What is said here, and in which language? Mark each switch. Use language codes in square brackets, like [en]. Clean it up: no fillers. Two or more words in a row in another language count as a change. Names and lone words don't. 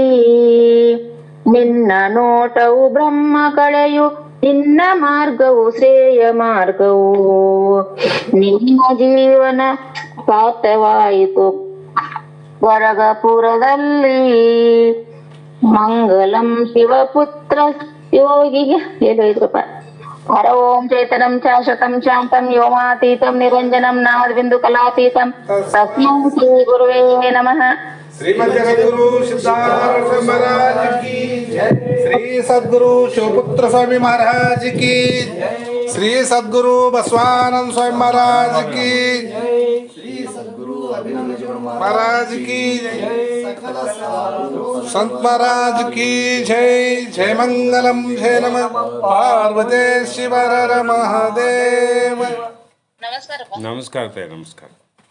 [kn] ನಿನ್ನ ನೋಟವು ಬ್ರಹ್ಮ ಕಳೆಯು ನಿನ್ನ ಮಾರ್ಗವು ಶ್ರೇಯ ಮಾರ್ಗವು. ನಿನ್ನ ಜೀವನ ಸಾರ್ಥವಾಯಿತು ಗರಗಪುರದಲ್ಲಿ. ಮಂಗಲಂ ಶಿವಪುತ್ರ ಯೋಗಿಗೆ ಹೇಳಿದ್ರಪ್ಪ. [sa] ಹರ ಓಂ ಚೇತನಂ ಶಾಶ್ವತಂ ಶಾಂತಂ ವ್ಯೋಮಾತೀತಂ ನಿರಂಜನಂ ನಾಮಬಿಂದು ಕಲಾತೀತಂ ತಸ್ಮೈ ಶ್ರೀ ಗುರುವೇ ನಮಃ. [hi] श्रीमद जगद्गुरु सिद्धार्थ महाराज की जय। श्री सद्गुरु शिवपुत्र स्वामी महाराज की जय। श्री सद्गुरु बसवानंद स्वामी महाराज की जय। श्री सद्गुरु अभिनंदन महाराज की जय। संत महाराज की जय। [sa] जय मंगलम जय नमः पार्वती शिव हर महादेव। [mr] नमस्कार ताई, नमस्कार.